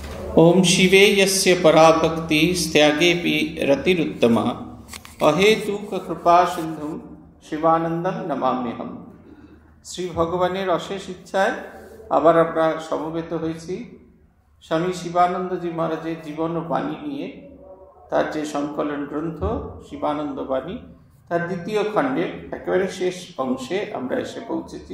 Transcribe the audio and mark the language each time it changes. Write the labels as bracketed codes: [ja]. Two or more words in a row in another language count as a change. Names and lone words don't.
[sa] ओम शिवे यस्य पराभक्ति त्यागेपि रतिरुत्तमा अहेतुक कृपा सिंधु शिवानंदम नमाम्यहम। [bn] শ্রী ভগবানের অশেষ ইচ্ছায় আবার আমরা সমবেত হয়েছি স্বামী শিবানন্দজি মহারাজের জীবন ও বাণী নিয়ে। তার যে সংকলন গ্রন্থ শিবানন্দ বাণী, তার দ্বিতীয় খণ্ডে একেবারে শেষ অংশে আমরা এসে পৌঁছেছি।